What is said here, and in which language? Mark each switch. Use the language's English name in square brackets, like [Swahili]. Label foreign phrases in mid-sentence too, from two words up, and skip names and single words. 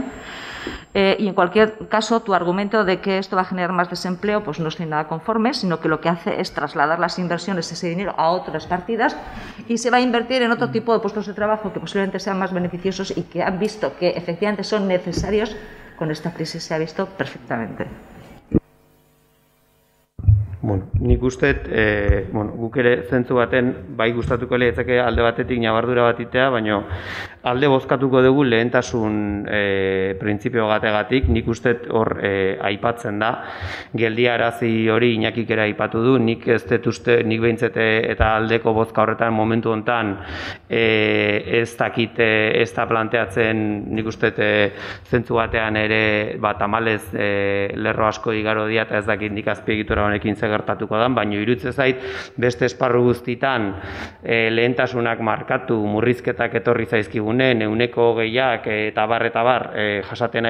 [Spanish] Y en cualquier caso, tu argumento de que esto va a generar más desempleo, pues no estoy nada conforme, sino que lo que hace es trasladar las inversiones, ese dinero, a otras partidas y se va a invertir en otro tipo de puestos de trabajo que posiblemente sean más beneficiosos y que han visto que efectivamente son necesarios. Con esta crisis se ha visto perfectamente. [Basque] Bueno, nik uste, guk ere zentzu baten bai gustatuko litzake alde batetik ñabardura bat itea, baina alde bozkatuko dugu lehentasun printzipio gategatik. Nik uste hor aipatzen da, geldiarazi hori Iñakik ere aipatu du, nik ez dut uste, nik behintzete eta aldeko bozka horretan momentu hontan ez dakit ez da planteatzen, nik uste zentzu batean ere tamalez lerro asko igaro dia eta ez dakit nik azpiegitura honekin gertatuko da, baina iruditzen zait beste esparru guztitan lehentasunak markatu, murrizketak etorri zaizkigunen, 20%ak eta bar jasaten